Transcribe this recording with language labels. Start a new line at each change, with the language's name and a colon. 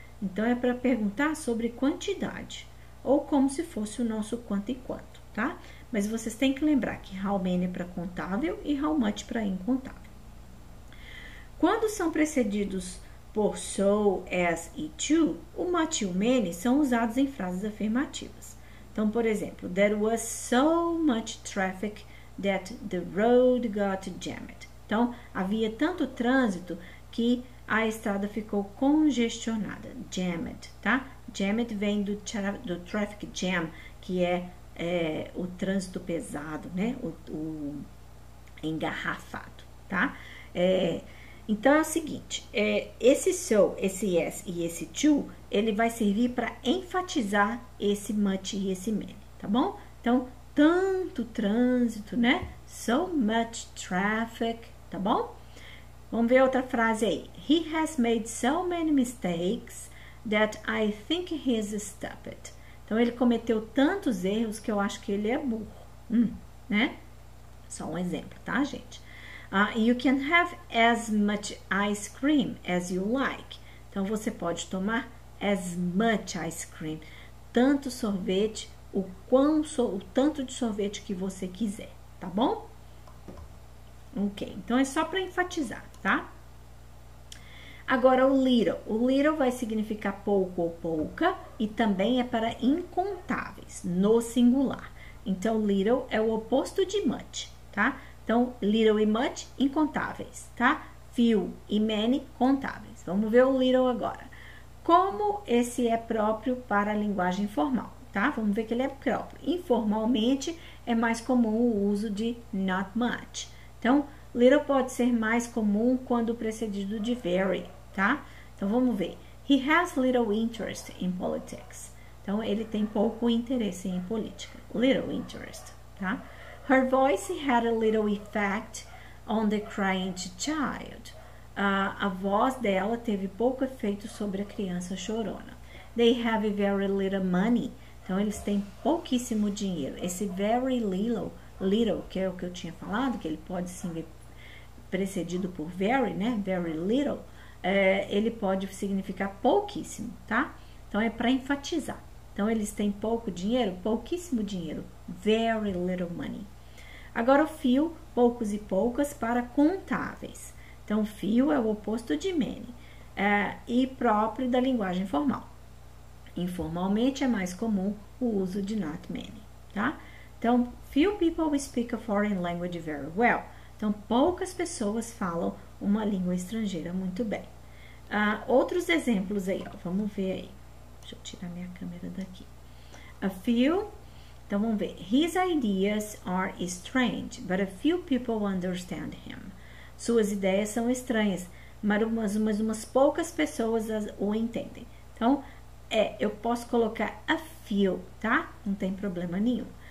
Portuguese: Então, é para perguntar sobre quantidade. Ou como se fosse o nosso quanto e quanto, tá? Mas vocês têm que lembrar que how many é para contável e how much para incontável. Quando são precedidos por so, as e to, o much e o many são usados em frases afirmativas. Então, por exemplo,
English: there was so much traffic that the road got jammed.
Portuguese: Então, havia tanto trânsito que a estrada ficou congestionada, jammed, tá? Jammed vem do traffic jam, que é o trânsito pesado, né? O engarrafado, tá? Então, é o seguinte, esse so, esse yes e esse to, ele vai servir para enfatizar esse much e esse many, tá bom? Então, tanto trânsito, né?
English: So much traffic,
Portuguese: tá bom? Vamos ver outra frase aí.
English: He has made so many mistakes that I think he is stupid.
Portuguese: Então, ele cometeu tantos erros que eu acho que ele é burro, né? Só um exemplo, tá, gente?
English: You can have as much ice cream as you like.
Portuguese: Então, você pode tomar
English: as much ice cream.
Portuguese: Tanto sorvete, o tanto de sorvete que você quiser, tá bom? Ok, então é só para enfatizar, tá? Agora, o little. O little vai significar pouco ou pouca e também é para incontáveis, no singular. Então, little é o oposto de much, tá? Então, little e much, incontáveis, tá? Few e many, contáveis. Vamos ver o little agora. Como esse é próprio para a linguagem formal, tá? Vamos ver que ele é próprio. Informalmente, é mais comum o uso de not much. Então, little pode ser mais comum quando precedido de very, tá? Então, vamos ver.
English: He has little interest in politics.
Portuguese: Então, ele tem pouco interesse em política.
English: Little interest, tá? Her voice had a little effect on the crying child.
Portuguese: A voz dela teve pouco efeito sobre a criança chorona.
English: They have very little money.
Portuguese: Então, eles têm pouquíssimo dinheiro. Esse very little, que é o que eu tinha falado, que ele pode sim vir precedido por very, né? Very little. Ele pode significar pouquíssimo, tá? Então, é para enfatizar. Então, eles têm pouco dinheiro, pouquíssimo dinheiro.
English: Very little money.
Portuguese: Agora, o few, poucos e poucas, para contáveis. Então, few é o oposto de many e próprio da linguagem formal. Informalmente, é mais comum o uso de not many, tá?
English: Então, few people speak a foreign language very well.
Portuguese: Então, poucas pessoas falam uma língua estrangeira muito bem. Outros exemplos aí, ó, vamos ver aí. Deixa eu tirar minha câmera daqui. A few, então vamos ver.
English: His ideas are strange, but a few people understand him.
Portuguese: Suas ideias são estranhas, mas umas poucas pessoas o entendem. Então, eu posso colocar a few, tá? Não tem problema nenhum.